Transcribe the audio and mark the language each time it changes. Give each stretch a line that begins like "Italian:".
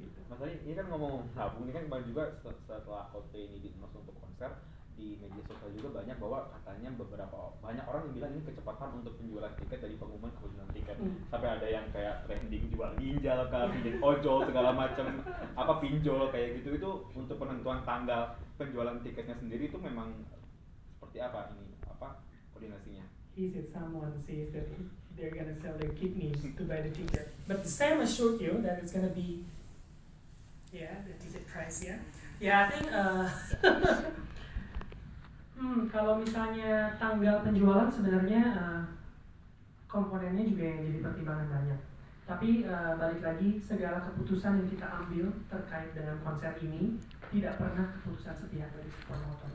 Indonesian: Mas Ari, ini kan ngomong nabung, ini kan kemarin juga setelah Coldplay ini masuk untuk konser, di media sosial juga banyak bahwa katanya banyak orang yang bilang ini kecepatan untuk penjualan tiket dari pengumuman ke penjualan tiket. Sampai ada yang kayak trending jual ginjal, pinjam ojol segala macam, pinjol kayak gitu. Itu untuk penentuan tanggal penjualan tiketnya sendiri itu memang seperti apa ini? Koordinasinya?
English: He said someone says that they're gonna sell their kidneys to buy the ticket, but Sam assured you that it's gonna be, the ticket price, yeah. Yeah, I think
Indonesian: kalau misalnya tanggal penjualan sebenarnya komponennya juga yang jadi pertimbangan banyak. Tapi balik lagi, segala keputusan yang kita ambil terkait dengan konser ini tidak pernah keputusan sepihak dari promotor.